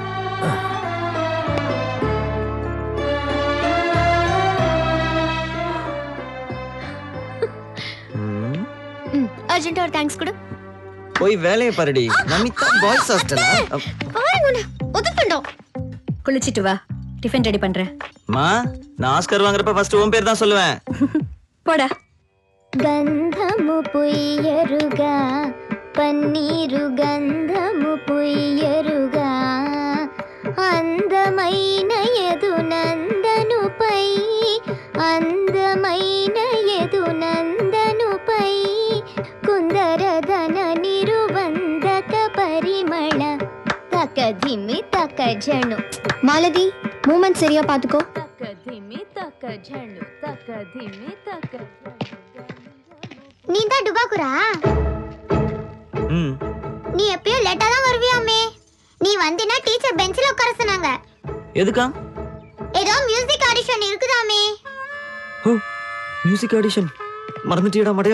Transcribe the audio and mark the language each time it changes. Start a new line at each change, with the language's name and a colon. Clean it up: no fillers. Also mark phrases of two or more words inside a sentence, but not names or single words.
Tamil: அர்ஜென்ட்டா ஒரு தேங்க்ஸ் கொடு. போய் வேலையை பாருடி. நமிதா பாய்ஸ் ஹாஸ்டலா? ஒதுப்பண்டோம். குளிச்சிட்டு வா, டிஃபன் ரெடி பண்றேன். மா, நான் ஆஸ்கர் வாங்குறப்ப ஃபர்ஸ்ட் உன் பேர் தான் சொல்லுவேன். போடா.
Telugu: గంధము పుయ్యరుగా పన్నీరు గంధము పుయ్యరుగా అందమైన యదునందనుపై అందమైన యదునందనుపై కుందరదన నిరువందక పరిమళ తకధిమి తకజణు.
Tamil: மாலதி, மூமெண்ட் சரியா பாத்துக்கோ.
Telugu: తకధిమి తకజణు తకధిమి తక.
Tamil: நீ தான் டுபாக்குரா? நீ எப்பயும் லேட்டா தான் வருவியாமே. நீ வந்தினா டீச்சர் பெஞ்சில உட்கார சொன்னாங்க. எதுக்கா? ஏதோ மியூசிக் ஆடிஷன் இருக்குதாமே. ஓ, மியூசிக் ஆடிஷன். மறந்துட்டியடா மடையா.